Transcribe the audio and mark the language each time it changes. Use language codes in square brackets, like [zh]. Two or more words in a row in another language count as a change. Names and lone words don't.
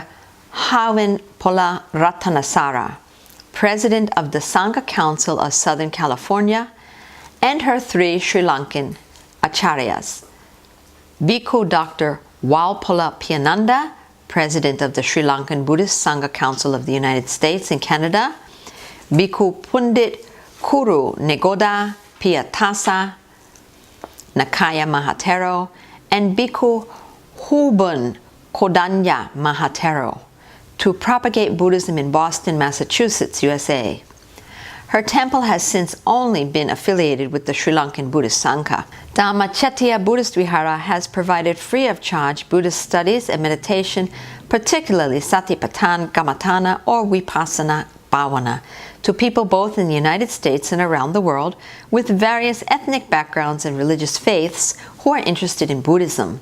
[en] Hawan Pola Ratanasara, President of the Sangha Council of Southern California, and her 3 Sri Lankan Acharyas, Bhikkhu Dr. Walpola Piyananda, President of the Sri Lankan Buddhist Sangha Council of the United States and Canada, Bhikkhu Pundit Kuru Negoda Piyatasa Nakaya Mahatero, and Bhikkhu Hubun Kodanya Mahatero, to propagate Buddhism in Boston, Massachusetts, USA. Her temple has since only been affiliated with the Sri Lankan Buddhist Sangha. Dhamma Chettiya Buddhist Vihara has provided free of charge Buddhist studies and meditation, particularly Satipatthana Kammatthana or Vipassana Bhavana, to people both in the United States and around the world with various ethnic backgrounds and religious faiths who are interested in Buddhism.